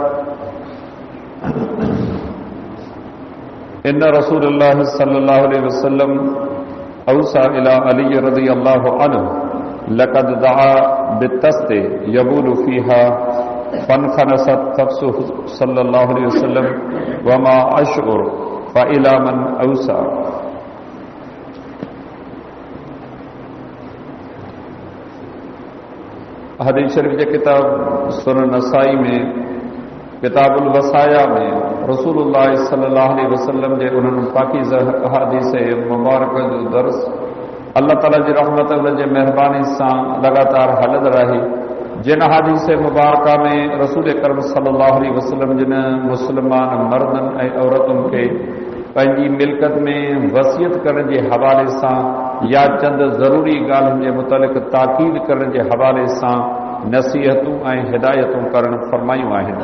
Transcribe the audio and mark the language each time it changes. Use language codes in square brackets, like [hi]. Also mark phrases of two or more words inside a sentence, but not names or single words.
[ar] إن رسول الله صلى الله عليه وسلم أوصى إلى علي رضي الله عنه لقد دعا بالطست يبول فيها فانخنثت نفسه صلى الله عليه وسلم وما أشعر فإلى من أوصى. [sd] हदीस शरीफ के किताब सुनन नसाई में किताबुल वसाया में रसूलुल्लाह [ar] صلى الله عليه وسلم [sd] जे उन्हनि पाकीज़ा अहादीस मुबारक जो दर्स अल्लाह ताला जी रहमत जे मेहरबानी सां लगातार हलंदो रहे। जिन हदीस मुबारक में रसूल करम [ar] صلى الله عليه وسلم [sd] जिन मुसलमान मर्दन ऐं औरतुनि खे पंहिंजी मिल्कत में वसियत करण जे हवाले सां या चंद ज़रूरी ॻाल्हियुनि जे मुतलिक़ ताकीद करण जे हवाले सां नसीहतूं ऐं हिदायतूं करण फरमायूं आहिनि।